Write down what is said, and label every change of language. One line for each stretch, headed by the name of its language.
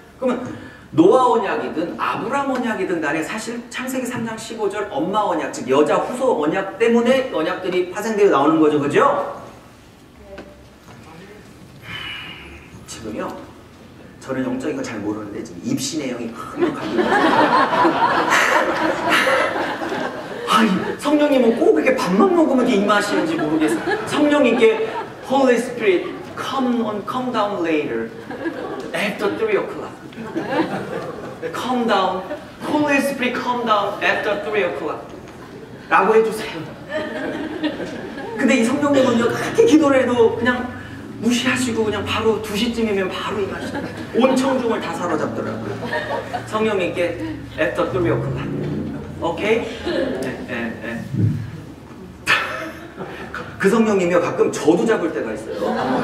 Korean: 그러면 노아 언약이든 아브람 언약이든 간에 사실 창세기 3장 15절 엄마 언약, 즉 여자 후손 언약 때문에 언약들이 파생되어 나오는 거죠. 그죠? 지금요, 저는 영적인 거 잘 모르는데 지금 입시 내용이 강력하게 성령님은 꼭 이렇게 밥만 먹으면 이렇게 임하시는지 모르겠어. 성령님께
English: Holy Spirit, come down later, after 3 o'clock. Come down, Holy Spirit, come down after 3 o'clock.
Korean: 라고 해주세요. 근데 이 성령님은요, 그렇게 기도를 해도 그냥 무시하시고 그냥 바로 2시쯤이면 바로 임하시는 온 청중을 다 사로잡더라고요. 성령님께
English: after 3 o'clock.
Korean: 오케이? 네. 그 성령님이요, 가끔 저도 잡을 때가 있어요.